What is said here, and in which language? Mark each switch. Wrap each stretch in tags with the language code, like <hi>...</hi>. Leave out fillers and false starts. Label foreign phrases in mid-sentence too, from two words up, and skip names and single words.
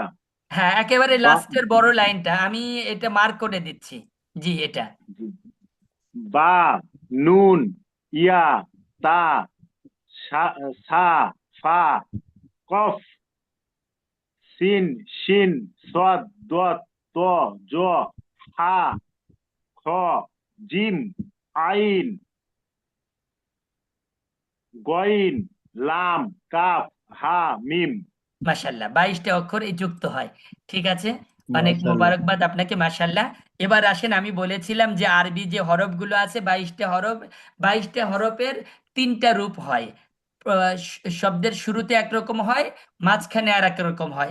<bn>হ্যাঁ, একেবারে বা লাস্টের বড় লাইনটা আমি এটা মার্ক করে দিচ্ছি। জি, এটা।</bn> <ar>باء، نون، ياء، تاء، ثاء، ثاء، فاء، قاف، سين، شين, صاد، ضاد، طاء، ظاء، حاء، خاء، جيم، عين، غين, لام، كاف، هاء، ميم.</ar> <bn>মাশাল্লাহ, 22টা অক্ষর এই যুক্ত হয়। ঠিক আছে, অনেক মাশাআল্লাহ। মোবারকবাদ আপনাকে, মাশাল্লাহ। এবার আসেন, আমি বলেছিলাম যে আরবি যে হরফগুলো আছে 22টা হরফ, 22টা হরফের 3টা রূপ হয়। শব্দের শুরুতে একরকম হয়, মাঝখানে আর এক রকম হয়।</bn>